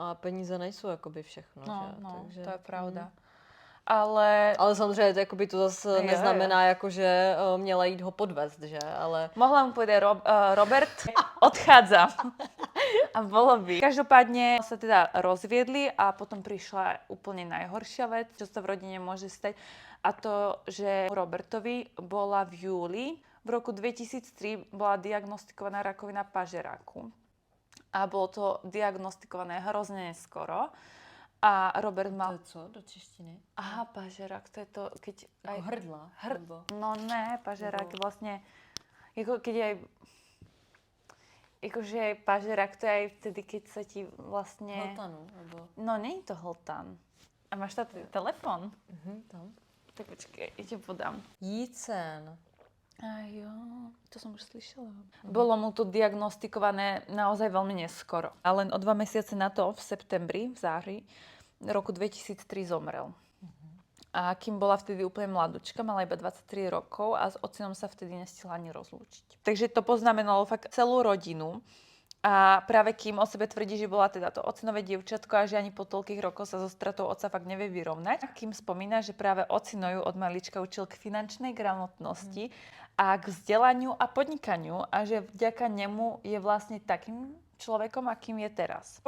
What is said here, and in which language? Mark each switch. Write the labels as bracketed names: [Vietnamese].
[Czech] A peníze nejsou jakoby všechno, že? No, takže, to je pravda. Ale samozřejmě to, jakoby, to zase neznamená, jako, že měla jít ho podvést, že? Ale... [Slovak] Mohla mu povedať, Robert, odchádzam. A bolo by. Každopádne sa teda rozviedli a potom prišla úplne najhoršia vec, čo sa v rodine môže stať. A to, že Robertovi bola v júli v roku 2003 bola diagnostikovaná rakovina pažeráku. A bolo to diagnostikované hrozne neskoro. A Robert mal... [Czech] To je co do češtiny? [Slovak] Aha, pažerák, to je to, keď... [Czech] Jako hrdla? No ne, [Slovak] pažerák je vlastne... Jako keď aj... Jakože pažerák to je aj vtedy, keď sa ti vlastne... Hltanu, alebo... No, nie je to hltan. [Czech] A máš tady telefon? [Slovak] Tam. [Czech] Tak počkej, ja ti podám. Jícen. A jo, [Slovak] to som už slyšela. Bolo mu to diagnostikované naozaj veľmi neskoro. A len o 2 mesiace na to, v septembri, [Czech] v září [Slovak] roku 2003 zomrel. A Kim bola vtedy úplne mladučka, mala iba 23 rokov a s otcinom sa vtedy nestihla ani rozlúčiť. Takže to poznamenalo fakt celú rodinu. A práve Kim o sebe tvrdí, že bola teda to otcinové dievčatko a že ani po toľkých rokoch sa so stratou otca fakt nevie vyrovnať. A Kim spomína, že práve ocino ju od malička učil k finančnej gramotnosti a k vzdelaniu a podnikaniu a že vďaka nemu je vlastne takým človekom, akým je teraz.